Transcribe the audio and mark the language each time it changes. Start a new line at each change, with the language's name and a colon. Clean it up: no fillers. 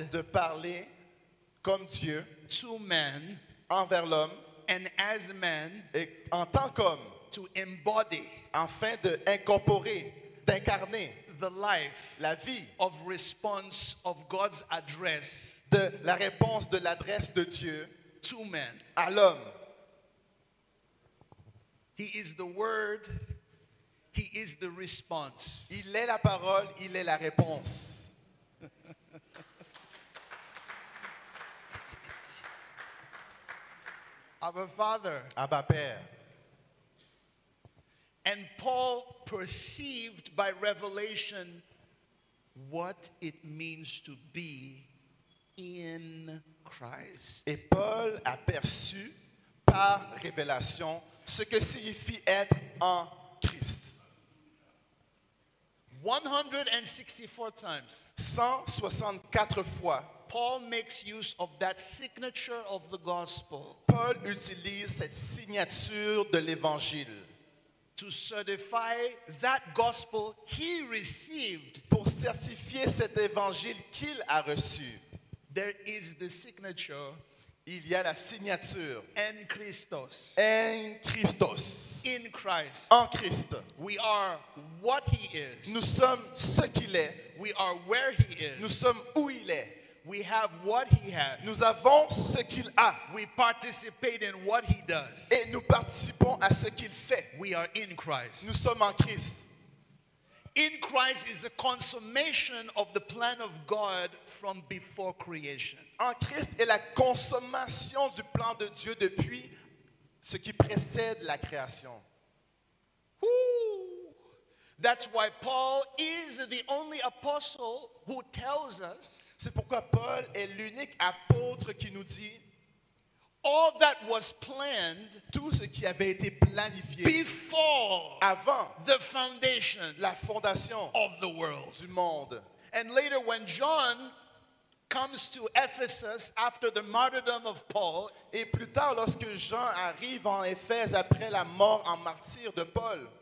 French: De parler comme Dieu
English: to man
French: envers l'homme
English: and as man
French: et en tant qu'homme,
English: to embody
French: afin d'incorporer, d'incarner
English: the life
French: la vie
English: of response of God's address
French: de la réponse de l'adresse de Dieu
English: to man.
French: à l'homme.
English: He is the word, he is the response.
French: Il est la parole, il est la réponse.
English: Our Father.
French: Abba Père.
English: And Paul perceived by revelation what it means to be in Christ.
French: Et Paul a perçu par révélation ce que signifie être en Christ.
English: 164 times,
French: 164 fois,
English: Paul makes use of that signature of the gospel
French: Paul utilise cette signature de l'évangile
English: to certify that gospel he received.
French: pour certifier cet évangile qu'il a reçu.
English: There is the signature
French: Il y a la signature
Greek: en Christos. en Christos,
English: In Christ.
French: en Christ.
English: We are what he is.
French: Nous sommes ce qu'il est,
English: We are where he
French: nous
English: is.
French: sommes où il est,
English: We have what he has.
French: nous avons ce qu'il a
English: We participate in what he does.
French: et nous participons à ce qu'il fait.
English: We are in Christ.
French: Nous sommes en Christ.
English: In Christ is a consummation of the plan of God from before creation.
French: En Christ est la consommation du plan de Dieu depuis ce qui précède la création. Woo!
English: That's why Paul is the only apostle who tells us
French: C'est pourquoi Paul est l'unique apôtre qui nous dit
English: all that was planned
French: tout ce qui avait été planifié
English: before
French: avant
English: the foundation
French: la fondation
English: of the world.
French: du monde.
English: And later when John comes to Ephesus after the martyrdom of Paul,
French: Et plus tard, lorsque Jean arrive en Éphèse après la mort en martyr de Paul,